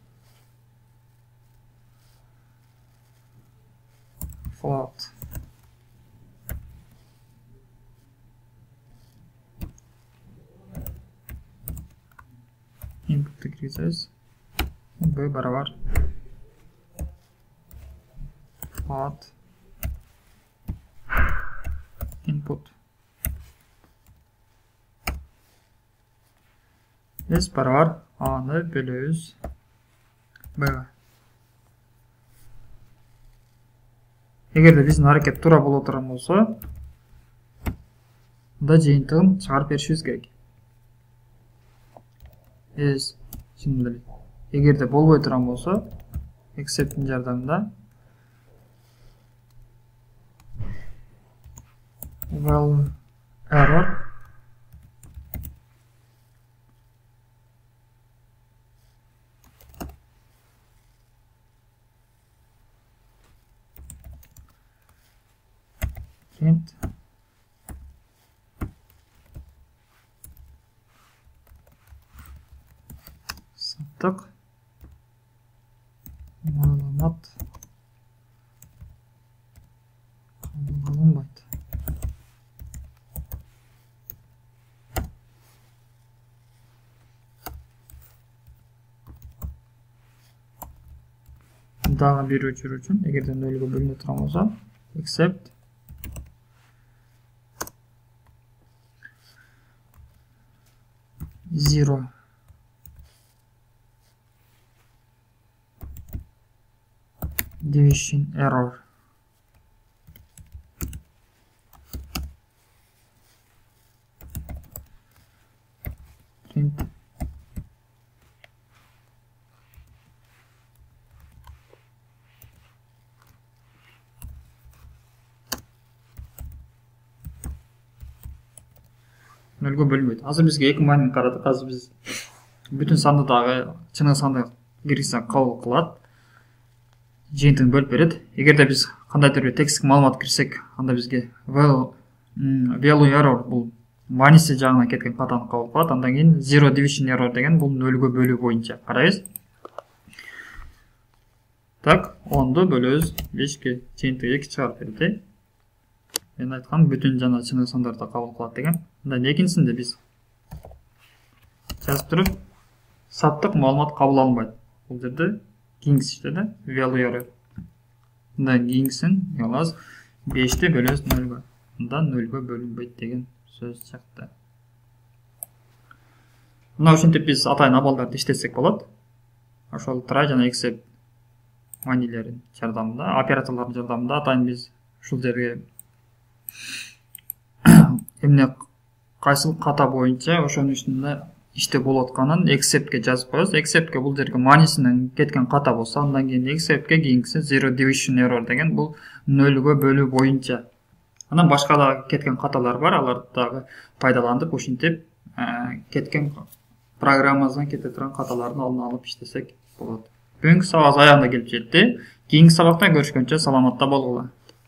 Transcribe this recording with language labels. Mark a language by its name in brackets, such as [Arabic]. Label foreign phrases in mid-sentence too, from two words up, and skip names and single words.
[Kyrgyz] Float. Input киргизебиз. B барабар. Float. Input. S барабар A'ны бөлөбүз B'га. Эгерде биздин аракет туура боло турган болсо, мында жыйынтыгын чыгарып беришибиз керек. Чындап эле. Эгерде болбой турган болсо, accept'ин жардамында [English] well error print [Kyrgyz] саттык маалымат кабыл алынбайт. Дагы бир учур үчүн эгерде 0го бөлүнө турган болсо, accept [English] zero division error [Kyrgyz] print нөлгө бөлүнбөйт. Азыр бизге эки маани карадык. Азыр биз бүтүн санды дагы чыныгы санды киргизсек кабыл кылат. Жыйынтыгын бөлүп берет. Эгерде биз кандайдыр бир тексттик маалымат кирсек, анда бизге [English] value error [Kyrgyz] бул мааниси жагынан кеткен катаны кабыл кылат. Андан кийин [English] zero division error [Kyrgyz] деген бул нөлгө бөлүү боюнча. Карайбыз. Так, 10ду бөлөбүз 5ке. Жыйынтыгы 2 чыгарып берет. Мен айткан бүтүн жана чыныгы сандарды кабыл кылат деген. Мындан экинчисинде биз жазып туруп саттык маалымат кабыл алынбайт. Бул жерде kings иштеди, [English] value error. [Kyrgyz] Мындан кийинкисин алабыз 5ти бөлөбүз 0га. анда 0-га бөлүнбөйт деген сөз чыкты. Мына ушинтип биз атайын абалдарды иштесек болот. Ошол try жана except манилердин жардамында, операторлордун жардамында атайын биз ушул жерге эмне кайсыл ката боюнча ошонун үстүндө иштеп болуп атканын exceptке жазып коебуз. Exceptке бул жерге манисинен кеткен ката болсо, андан кийин exceptке кийинкиси [English] zero division error [Kyrgyz] деген бул 0-га бөлүү боюнча. Анан башка да кеткен каталар бар, аларды дагы пайдаланып ушинтип кеткен программабыздан кете турган каталардын алдын алып иштесек болот. Бүгүнкү сабагыбыз аягына келип жетти. Кийинки сабакта көрүшкөнчө саламатта болгула.